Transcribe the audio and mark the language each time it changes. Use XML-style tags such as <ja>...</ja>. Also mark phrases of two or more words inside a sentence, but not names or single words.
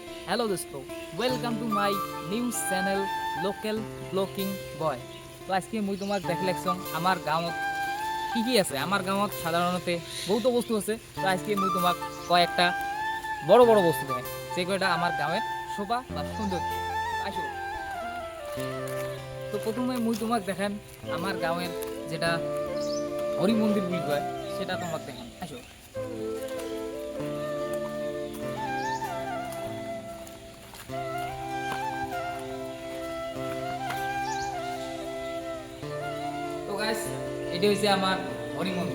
<en>hello दोस्तों, welcome to my news channel local blocking boy.</en> <as>তো আজকে মই তোমাক দেখাইছো আমার গাঁৱত কি আছে। আমার গাঁৱত সাধারণতে বহুত বস্তু আছে। তো আজকে মই তোমাক কয়েকটা বড় বড় বস্তু দেখাই, যে কয়টা আমার গাঁৱের শোভা বা সৌন্দর্য। আসো, তো প্রথমে মই তোমাক দেখান আমার গাঁৱের যেটা হরি মন্দির বুলি কয়, সেটা তোমাক দেখান। আসো, তো গাইস, এটা হচ্ছে আমার হরি মন্দির।</as>